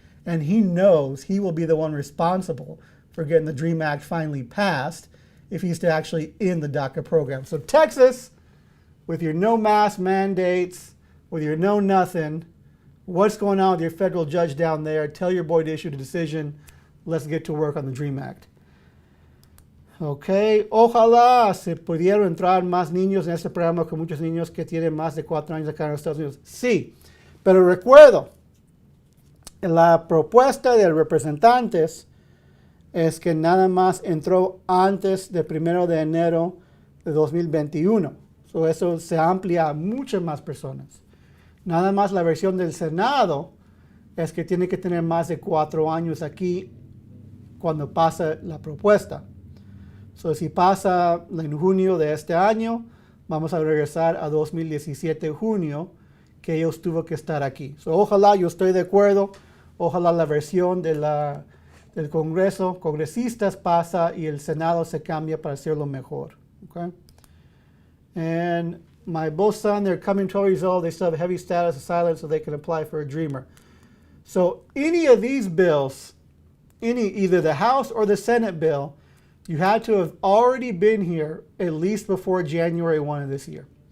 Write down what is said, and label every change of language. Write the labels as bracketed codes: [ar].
[en] And he knows he will be the one responsible for getting the DREAM Act finally passed if he's to actually in the DACA program. So Texas, with your no mask mandates, with your no nothing, what's going on with your federal judge down there? Tell your boy to issue the decision. Let's get to work on the DREAM Act. [es] Ok, ojalá se pudieran entrar más niños en este programa con muchos niños que tienen más de 4 años acá en los Estados Unidos. Sí, pero recuerdo, la propuesta de representantes es que nada más entró antes del 1 de enero de 2021. So eso se amplia a muchas más personas. Nada más la versión del Senado es que tiene que tener más de 4 años aquí cuando pasa la propuesta. So, si pasa en junio de este año, vamos a regresar a 2017 junio, que ellos tuvo que estar aquí. So, ojalá, yo estoy de acuerdo, ojalá la versión del Congreso, congresistas pasa y el Senado se cambia para hacerlo mejor. [en] Okay? And my both son, they're coming 12 years old, they still have heavy status asylum, so they can apply for a dreamer. So any of these bills, either the House or the Senate bill, you had to have already been here at least before January 1 of this year.